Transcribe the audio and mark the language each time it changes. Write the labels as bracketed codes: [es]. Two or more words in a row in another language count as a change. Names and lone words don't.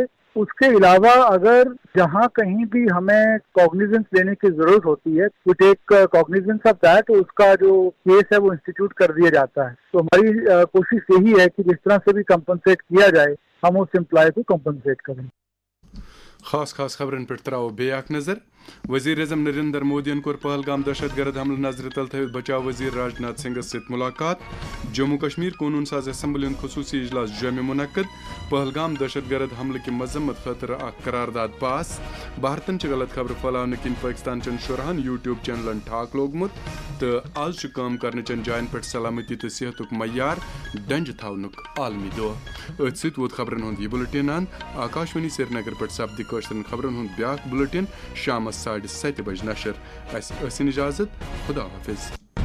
[hi] उसके अलावा अगर जहाँ कहीं भी हमें कॉग्निजेंस लेने की जरूरत होती है, [en] we take cognizance of that, [hi] उसका जो केस है वो इंस्टीट्यूट कर दिया जाता है। तो हमारी कोशिश यही है कि जिस तरह से भी कंपनसेट किया जाए हम उस एम्प्लॉय को कंपनसेट करें। [ks] خاص خبرن پٮ۪ٹھ ترٛاو بیٚیہِ اکھ نظر. وزیر اعظم نریندر مودین کور پہلگام دہشت گرد حملہ نظر تل تھوت بچاؤ وزیر راجناتھ سنگھس ست ملاقات. جموں کشمیر قونون ساز اسمبلی ہند خصوصی اجلاس جومہ منعقد. پہلگام دہشت گرد حملہ کی مذمت خاطر اخ قرارداد پاس. بھارتن غلط خبر پھیلاؤن کن پاکستان چن شرہن یوٹیوب چینلن ٹھاک لوگمت تو آز کام کرنے چن جائن پہ سلامتی تو صحت معیار ڈنج تھونک عالمی دہ. ات ست ووت خبرن ہند یہ بلٹن اند. آکاشوانی سری نگر پہ سپدِ کٲشرٮ۪ن خبرن ہند بیاکھ بلٹن شامس 7:30 بجے نشر. اس اجازت. خدا حافظ.